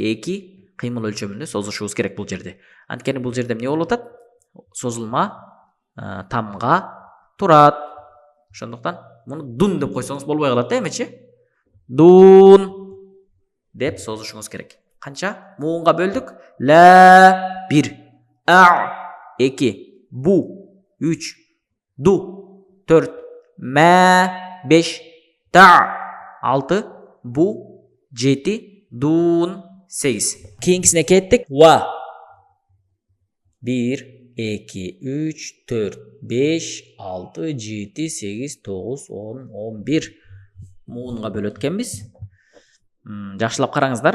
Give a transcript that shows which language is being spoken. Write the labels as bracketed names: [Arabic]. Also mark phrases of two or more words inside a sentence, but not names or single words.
[Kyrgyz] 2 кыймыл өлчөмүндө созушубуз керек бул жерде. Анткени бул жерде эмне болуп атат? Созулма тамга турат. Ошондуктан муну дун деп койсоңуз болбой калат да эмечи? Дун деп созушуңуз керек. Канча? Муунга бөлдүк. Ла 1, а 2, бу 3, ду 4, мә 5, та 6, бу 7, дун 8. Кийинкисине кеттик. Ва 1, 2, 3, 4, 5, 6, 7, 8, 9, 10, 11. Муунга бөлөт экенбиз. Жакшылап караңыздар.